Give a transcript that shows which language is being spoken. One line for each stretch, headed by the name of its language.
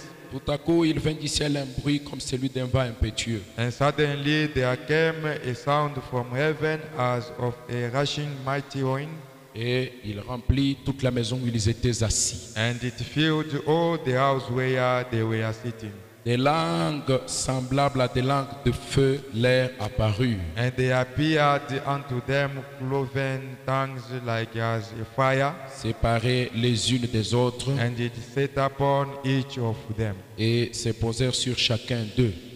French: Tout à coup, il vint du ciel un bruit comme celui d'un vent impétueux.
English: And suddenly there came a sound from heaven as of a rushing mighty wind.
French: Et il remplit toute la maison où ils étaient assis.
English: And it filled all the house where they were sitting.
French: Des langues semblables à des langues de feu leur apparurent.
English: And they appeared unto them cloven tongues like as a fire,
French: Séparées les unes des autres,
English: and it set upon each of them.
French: et se posèrent sur chacun d'eux.